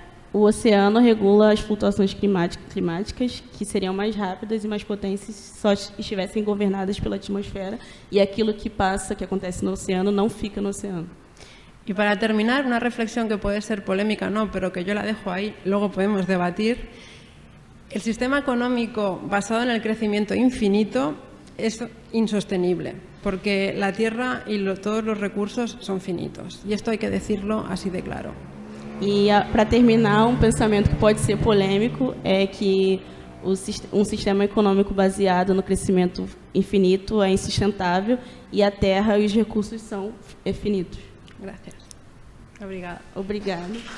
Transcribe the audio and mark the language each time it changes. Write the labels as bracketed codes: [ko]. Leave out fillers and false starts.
[pt] O oceano regula as flutuações climáticas que seriam mais rápidas e mais potentes se só estivessem governadas pela atmosfera, e aquilo que acontece no oceano não fica no oceano. [es] Y para terminar, una reflexión que puede ser polémica, no, pero que yo la dejo ahí, luego podemos debatir. El sistema económico basado en el crecimiento infinito es insostenible, porque la Tierra y todos los recursos son finitos. Y esto hay que decirlo así de claro. [pt] E para terminar, pensamento que pode ser polêmico é que um sistema econômico baseado no crescimento infinito é insustentável e a terra e os recursos são finitos. [es] Gracias. [pt] Obrigada. Obrigada.